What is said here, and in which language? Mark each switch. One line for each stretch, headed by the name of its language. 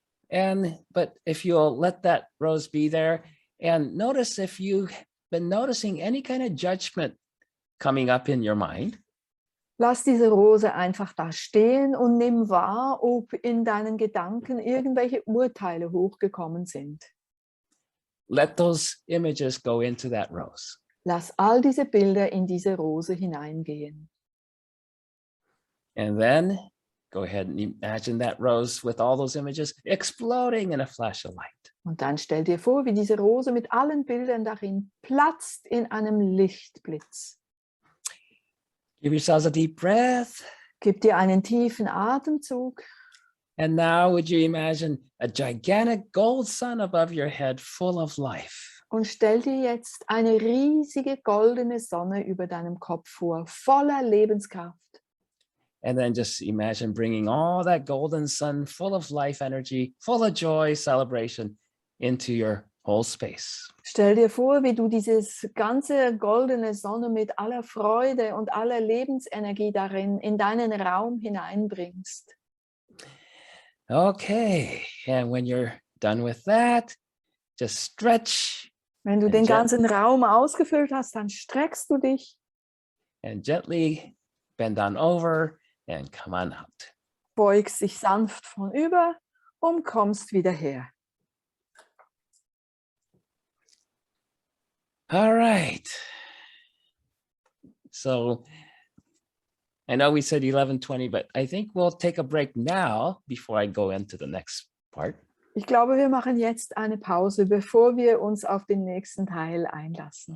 English: But if you'll let that rose be there, and notice if you've been noticing any kind of judgment coming up in your mind.
German: Lass diese Rose einfach da stehen und nimm wahr, ob in deinen Gedanken irgendwelche Urteile hochgekommen sind.
English: Let those images go into that rose.
German: Lass all diese Bilder in diese Rose hineingehen.
English: And then go ahead and imagine that rose with all those images exploding in a flash of light.
German: Und dann stell dir vor, wie diese Rose mit allen Bildern darin platzt in einem Lichtblitz.
English: Give yourselves a deep breath.
German: Gib dir einen tiefen Atemzug.
English: And now would you imagine a gigantic gold sun above your head full of life?
German: Und stell dir jetzt eine riesige goldene Sonne über deinem Kopf vor, voller Lebenskraft.
English: And then just imagine bringing all that golden sun full of life energy, full of joy, celebration into your whole space.
German: Stell dir vor, wie du dieses ganze goldene Sonne mit aller Freude und aller Lebensenergie darin in deinen Raum hineinbringst.
English: Okay, and when you're done with that, just stretch.
German: Wenn du
English: And
German: den ganzen Raum ausgefüllt hast, dann streckst du dich
English: and gently bend on over and come on out.
German: beugst dich sanft vornüber und kommst wieder her.
English: All right. So I know we said 11:20, but I think we'll take a break now before I go into the next part.
German: Ich glaube, wir machen jetzt eine Pause, bevor wir uns auf den nächsten Teil einlassen.